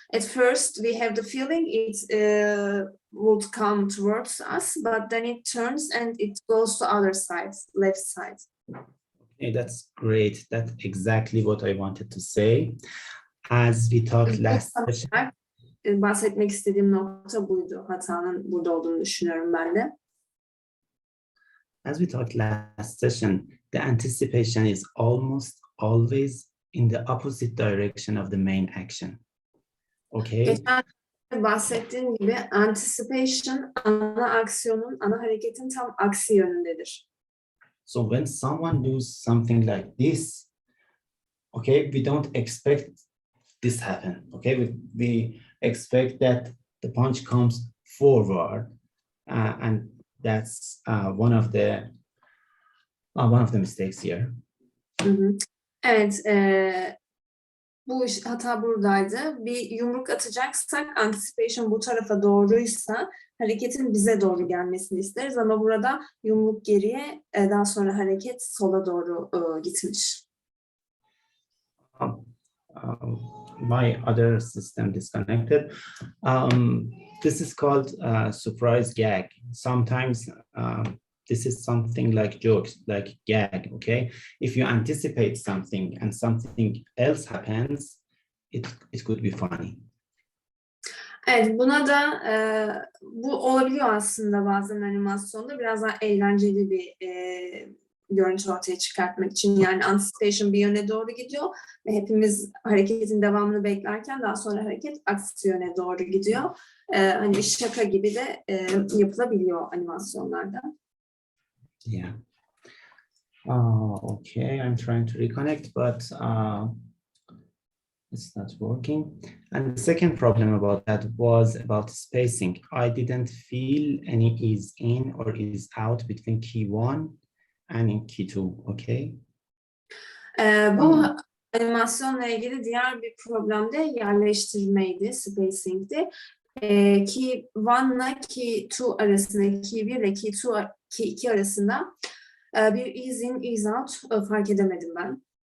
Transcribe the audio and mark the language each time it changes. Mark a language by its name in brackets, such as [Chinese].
[English] At first we have the feeling it would come towards us, but then it turns and it goes to other side, left side. Okay, that's great. That's exactly what I wanted to say. As we talked last session. [Turkish] Bahsetmek istediğim nokta buydu. Hatanın burada olduğunu düşünüyorum ben de. [English] As we talked last session, the anticipation is almost always in the opposite direction of the main action. Okay? [Turkish] Geçen bahsettiğim gibi anticipation ana aksiyonun, ana hareketin tam aksi yönündedir. [English] So when someone does something like this, okay, we don't expect this happen. Okay, we expect that the punch comes forward, and that's one of the mistakes here. [Turkish] Evet, bu hata buradaydı. Bir yumruk atacaksak anticipation bu tarafa doğruysa hareketin bize doğru gelmesini isteriz ama burada yumruk geriye, daha sonra hareket sola doğru gitmiş. [English] My other system disconnected. This is called surprise gag. Sometimes this is something like jokes, like gag, okay? If you anticipate something and something else happens, it could be funny. [Turkish] Evet, buna da bu olabiliyor aslında bazen animasyonda. Biraz daha eğlenceli bir görüntü ortaya çıkartmak için. Yani anticipation bir yöne doğru gidiyor ve hepimiz hareketin devamını beklerken daha sonra hareket aksi yöne doğru gidiyor. Hani bir şaka gibi de yapılabiliyor animasyonlarda. [English] Yeah. Okay, I'm trying to reconnect, but it's not working. And the second problem about that was about spacing. I didn't feel any ease in or ease out between key 1 and in key 2, okay? [Turkish] Bu animasyonla ilgili diğer bir problem de yerleştirmeydi, spacing'di. Key 1 ile Key 2 arasında, Key 1 ile Key 2 arasında bir ease in, ease out fark edemedim ben.